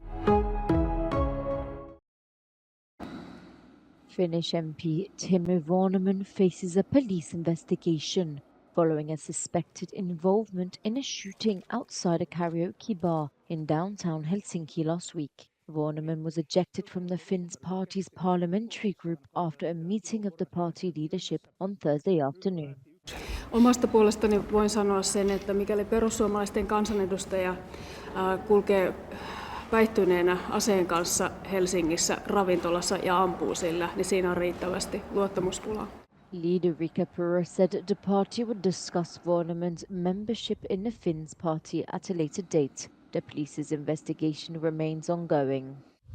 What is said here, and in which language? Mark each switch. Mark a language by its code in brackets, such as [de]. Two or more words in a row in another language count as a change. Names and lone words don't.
[en] Finnish MP Timo Vuoneman faces a police investigation following a suspected involvement in a shooting outside a karaoke bar in downtown Helsinki last week. Vuoneman was ejected from the Finns party's parliamentary group after a meeting of the party leadership on Thursday afternoon. [fi] Omasta puolestani voin sanoa sen, että mikäli perussuomalaisten kansanedustaja kulkee päihtyneenä aseen kanssa Helsingissä ravintolassa ja ampuu sillä, niin siinä on riittävästi luottamuspulaa. [en] Leader Riikka Purra said the party would discuss Vuoneman's membership in the Finns party at a later date. The police's investigation remains ongoing.